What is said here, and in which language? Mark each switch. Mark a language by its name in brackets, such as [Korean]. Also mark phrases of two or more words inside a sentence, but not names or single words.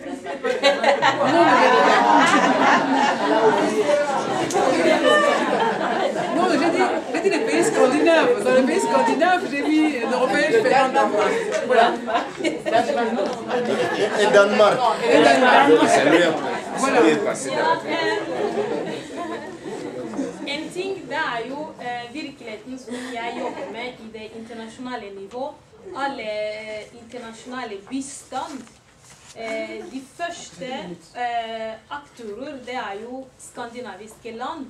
[French] Non, j'ai dit les pays scandinaves. Dans les pays scandinaves, j'ai mis Norvège, Finlande, Danemark. Voilà. Et Danemark. Et Danemark. Voilà. [Norwegian] En ting det er jo virkeligheten som jeg jobber med i det internasjonale nivå. Alle internasjonale bistand. De første aktører, det er jo skandinaviske land.